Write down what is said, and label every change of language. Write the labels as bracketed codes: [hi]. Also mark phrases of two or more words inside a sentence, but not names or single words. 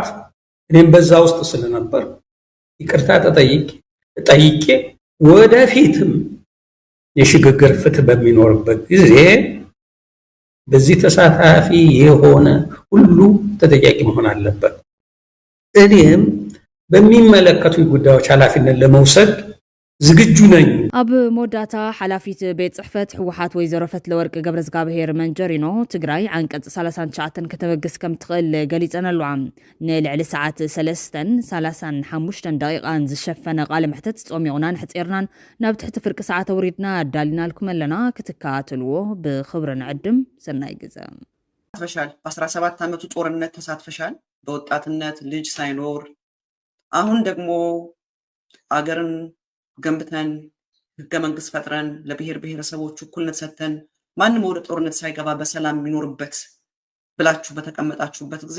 [am] እኔም በዛ ውስጥ ስለነበር ይቅርታ ጠይቄ ወደፊትም የሽግግር ፍትህ በሚኖርበት ጊዜ በዚህ ተሳታፊ የሆነ ሁሉ ተጠያቂ መሆን አለበት። እኔም በሚመለከቱ ጉዳዮች ኃላፊነት ለመውሰድ ዝግጁ ነኝ። [ti] ኣብ ሞዳታ ሓላፊት ቤት ጽሕፈት ሕወሓት ወይዘሮ ፈትለወርቅ ገብረዝጋብሔር መንጀሪኖ ትግራይ ዓንቀጽ 39 ከተበግስ ከም ትኽእል ገሊፀን ኣለዋ። ንልዕሊ ሰዓት 3:35 ደቂቃን ዝሸፈነ ቃለ ምሕተት ጾሚቑናን ሕፂርናን ናብ ትሕቲ ፍርቂ ሰዓት ኣውሪድና ኣዳሊናልኩም ኣለና። ክትከታተልዎ ብኽብሪ ንዕድም። ሰናይ ግዜ። [am] ተሳትፈሻል። በ17 ዓመቱ ጦርነት ተሳትፈሻል። በወጣትነት ልጅ ሳይኖር አሁን ደግሞ አገርን ገንብተን ህገ መንግስት ፈጥረን ለብሔር ብሔረሰቦች እኩልነት ሰጥተን ማንም ወደ ጦርነት ሳይገባ በሰላም የሚኖርበት ብላችሁ በተቀመጣችሁበት ጊዜ